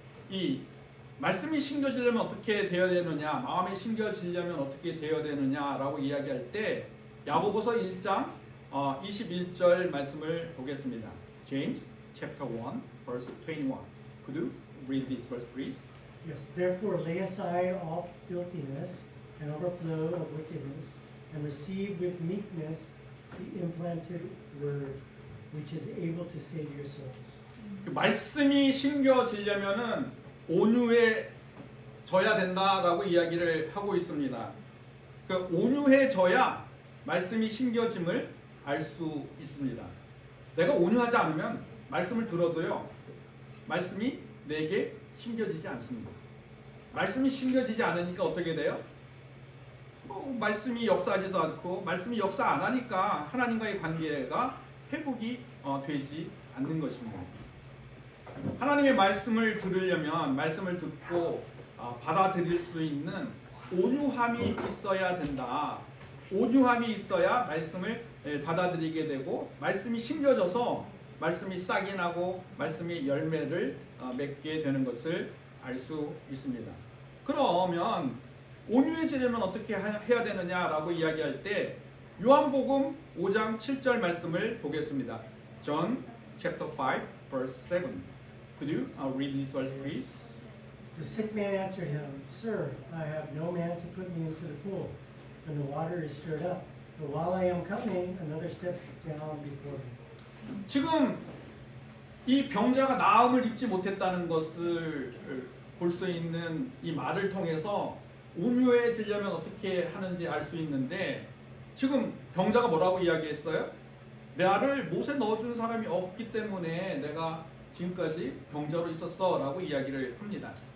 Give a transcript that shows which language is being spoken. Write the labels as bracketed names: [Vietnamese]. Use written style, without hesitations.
[Korean] 이 말씀이 심겨지려면 어떻게 되어야 되느냐, 마음이 심겨지려면 어떻게 되어야 되느냐라고 이야기할 때 야고보서 1장 21절 말씀을 보겠습니다. [English] James chapter 1 verse 21. Could you read this verse, please? Yes, therefore lay aside all filthiness and overflow of wickedness, and receive with meekness the implanted word, which is able to save your souls. [Korean] 그 말씀이 심겨지려면은 온유해져야 된다라고 이야기를 하고 있습니다. 그 온유해져야 말씀이 심겨짐을 알 수 있습니다. 내가 온유하지 않으면 말씀을 들어도요, 말씀이 내게 심겨지지 않습니다. 말씀이 심겨지지 않으니까 어떻게 돼요? 말씀이 역사하지도 않고, 말씀이 역사 안 하니까 하나님과의 관계가 회복이 되지 않는 것입니다. 하나님의 말씀을 들으려면 말씀을 듣고 받아들일 수 있는 온유함이 있어야 된다. 온유함이 있어야 말씀을 받아들이게 되고, 말씀이 심겨져서 말씀이 싹이 나고 말씀이 열매를 맺게 되는 것을 알 수 있습니다. 그러면 온유해지려면 어떻게 해야 되느냐라고 이야기할 때 요한복음 5장 7절 말씀을 보겠습니다. [English] John chapter 5 verse 7. Could you read this verse, please? The sick man answered him, Sir, I have no man to put me into the pool when the water is stirred up. But while I am coming, another steps down before me. [Korean] 지금 이 병자가 나음을 입지 못했다는 것을 볼 수 있는 이 말을 통해서 온유해지려면 어떻게 하는지 알 수 있는데, 지금 병자가 뭐라고 이야기했어요? 나를 못에 넣어준 사람이 없기 때문에 내가 지금까지 병자로 있었어 라고 이야기를 합니다.